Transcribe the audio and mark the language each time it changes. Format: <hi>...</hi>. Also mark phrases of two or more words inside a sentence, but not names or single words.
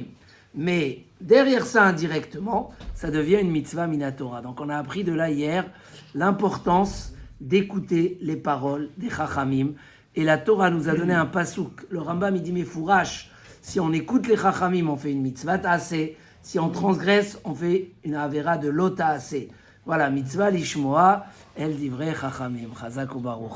<fr>Mais derrière ça, indirectement, ça devient une</fr> <he>מצוה מן התורה.</he> <fr>Donc on a appris de là hier l'importance d'écouter les paroles des Chachamim. Et la Torah nous a donné un pasouk. Le Rambam, il dit, mais fourrache, si on écoute les Chachamim, on fait une</fr> <he>מצוה תעשה.</he> <fr>Si on transgresse, on fait une avera de</fr> <he>לא תעשה. Voilà, מצוה לשמוע אל דברי חכמים. חזק וברוך.</he>